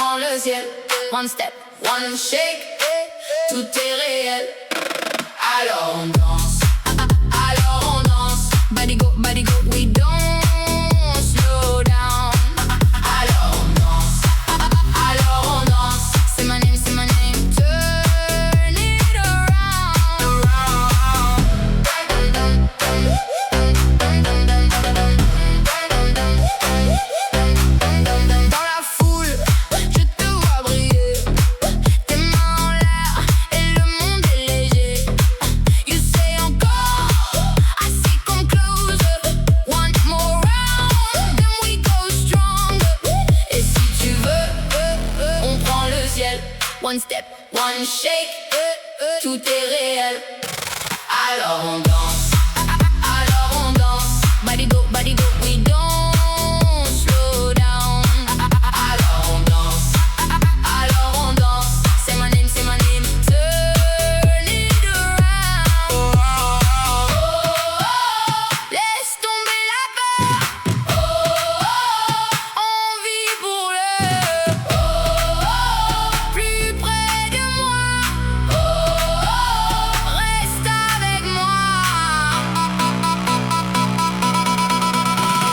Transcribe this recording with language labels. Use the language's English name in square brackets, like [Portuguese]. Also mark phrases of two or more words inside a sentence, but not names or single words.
[French] le ciel. [English] One step, one shake, [French] tout est réel. Alors on danse, alors on danse. [English] Body go, we don't slow down. [French] Alors on danse, c'est [English] my name, turn it around. [French] Dans la foule, je te vois briller, tes mains en l'air et le monde est léger. [English] You say encore, I say come close. One more round, then we go strong. [French] Et si tu veux, on prend le ciel. [English] One step, one shake, [French] tout est réel. Alors on danse, [English] body go, we don't slow down. [French] Alors on danse, c'est [English] my name, turn it around. [French] Laisse tomber la peur, on vit pour le plus près de moi, reste avec moi.